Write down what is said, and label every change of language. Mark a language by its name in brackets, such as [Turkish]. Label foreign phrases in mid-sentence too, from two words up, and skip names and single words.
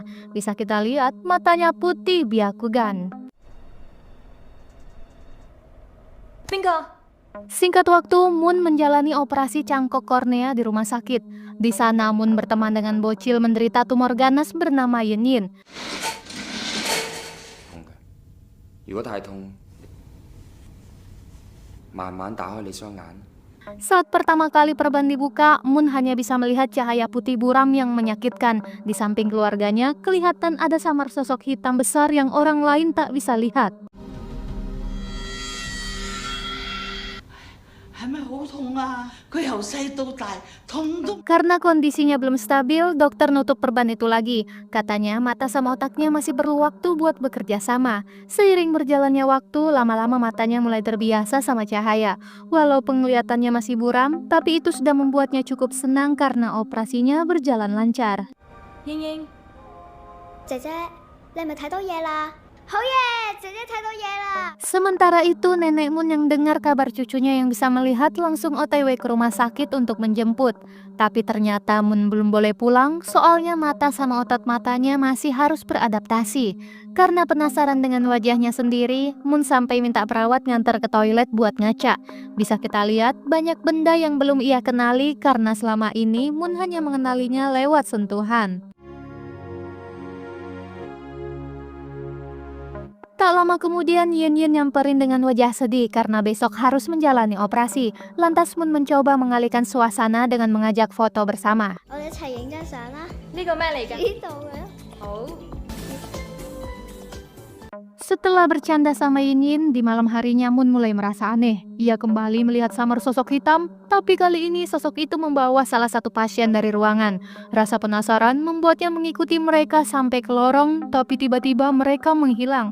[Indonesian] Bisa kita lihat matanya putih Byakugan. Singkat waktu, Moon menjalani operasi cangkok kornea di rumah sakit. Di sana Moon berteman dengan bocil menderita tumor ganas bernama Yin Yin. [Cantonese] 痛嘅。如果太痛，慢慢打開你雙眼。 [Indonesian] Saat pertama kali perban dibuka, Moon hanya bisa melihat cahaya putih buram yang menyakitkan. Di samping keluarganya, kelihatan ada samar sosok hitam besar yang orang lain tak bisa lihat. [Cantonese] 係咪好痛啊？佢由細到大痛都 [Indonesian] Karena kondisinya belum stabil, dokter nutup perban itu lagi. Katanya mata sama otaknya masih perlu waktu buat bekerja sama. Seiring berjalannya waktu, lama-lama matanya mulai terbiasa sama cahaya. Walau penglihatannya masih buram, tapi itu sudah membuatnya cukup senang karena operasinya berjalan lancar. [Cantonese] 姐姐，你係咪睇到嘢啦？好嘢，姐姐睇到嘢啦！ [Indonesian] Sementara itu, nenek Moon yang dengar kabar cucunya yang bisa melihat langsung OTW ke rumah sakit untuk menjemput. Tapi ternyata Moon belum boleh pulang, soalnya mata sama otot matanya masih harus beradaptasi. Karena penasaran dengan wajahnya sendiri, Moon sampai minta perawat nganter ke toilet buat ngaca. Bisa kita lihat banyak benda yang belum ia kenali karena selama ini Moon hanya mengenalinya lewat sentuhan. Tak lama kemudian Yin Yin nyamperin dengan wajah sedih karena besok harus menjalani operasi. Lantas Moon mencoba mengalihkan suasana dengan mengajak foto bersama. [Cantonese] 我哋一齊影張相啦！呢個咩嚟㗎？呢度嘅。好。 [Indonesian] Setelah bercanda sama Yin Yin, di malam harinya Moon mulai merasa aneh. Ia kembali melihat samar sosok hitam, tapi kali ini sosok itu membawa salah satu pasien dari ruangan. Rasa penasaran membuatnya mengikuti mereka sampai ke lorong, tapi tiba-tiba mereka menghilang.